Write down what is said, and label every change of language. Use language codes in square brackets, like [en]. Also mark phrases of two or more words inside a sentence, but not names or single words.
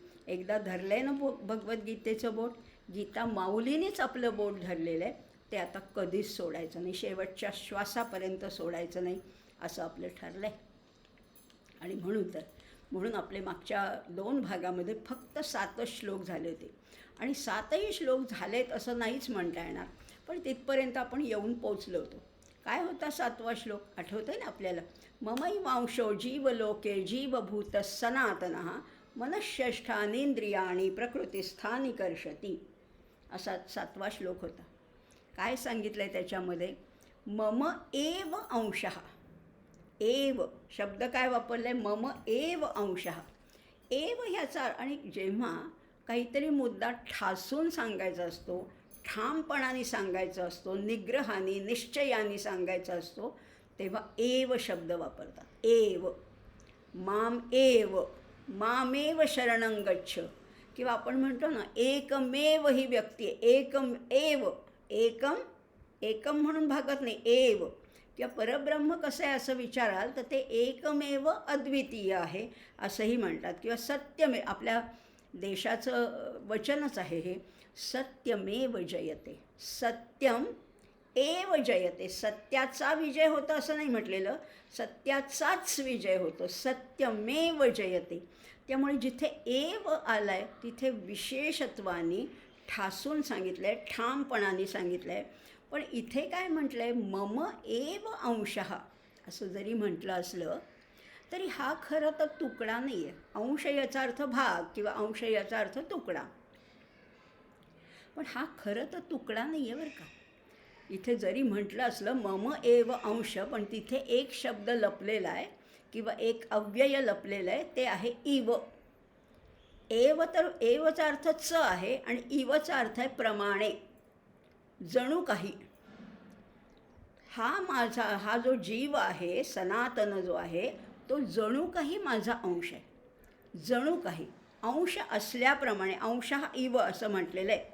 [mr] एकदा धरलं आहे ना भगवद्गीतेचं बोट, गीता माऊलीनेच आपलं बोट धरलेलं आहे, ते आता कधीच सोडायचं नाही, शेवटच्या श्वासापर्यंत सोडायचं नाही असं आपलं ठरलं आहे. आणि म्हणून आपले मागच्या 2 भागामध्ये फक्त 7च श्लोक झाले होते. आणि 7ही श्लोक झालेत असं नाहीच म्हणता येणार, पण तिथपर्यंत आपण येऊन पोचलो होतो. काय होता 7वा श्लोक आठवतं आहे ना आपल्याला? [sa] ममैवांशो जीवलोके जीवभूत सनातनः मनःषष्ठानींद्रियाणि प्रकृतिस्थानि कर्षति, [mr] असा 7वा श्लोक होता. काय सांगितलं आहे त्याच्यामध्ये? [sa] मम एव अंशः. [mr] एव शब्द काय वापरला आहे? [sa] मम एव अंशः. [mr] एव ह्याचा, आणि जेव्हा काहीतरी मुद्दा ठासून सांगायचा असतो, ठामपणाने सांगायचा असतो, निग्रहाने निश्चयाने सांगायचा असतो, तेव्हा एव शब्द वापरतात. [sa] एव, माम एव, मामेव शरणं गच्छ. [mr] किंवा आपण म्हणतो ना एकमेव ही व्यक्ती आहे, [sa] एकम एव, [mr] एकम म्हणून भागत नाही, एव. किंवा परब्रह्म कसं आहे असं विचाराल तर ते एकमेव अद्वितीय आहे असंही म्हणतात. किंवा सत्यमेव, आपल्या देशाचं वचनच आहे हे, [sa] सत्यमेव जयते, सत्यम एव जयते. [mr] सत्याचा विजय होतो असं नाही म्हटलेलं, सत्याचाच विजय होतो, [sa] सत्यमेव जयते. [mr] त्यामुळे जिथे एव आला आहे तिथे विशेषत्वाने ठासून सांगितलं आहे, ठामपणाने सांगितलं आहे. पण इथे काय म्हटलं आहे? [sa] मम एव अंशः [mr] असं जरी म्हटलं असलं तरी हा खरं तर तुकडा नाही आहे. अंश याचा अर्थ भाग, किंवा अंश याचा अर्थ तुकडा, पण हा खरं तर तुकडा नाही आहे बरं का. इथे जरी म्हटलं असलं [sa] मम एव अंश, [mr] पण तिथे एक शब्द लपलेला आहे, किंवा एक अव्यय लपलेलं आहे, ते आहे इव. एव तर एवचा अर्थ च आहे, आणि इवचा अर्थ आहे प्रमाणे, जणू काही. हा जो जीव आहे, सनातन जो आहे, तो जणू काही माझा अंश आहे. जणू काही अंश असल्याप्रमाणे, अंश हा इव असं म्हटलेलं आहे.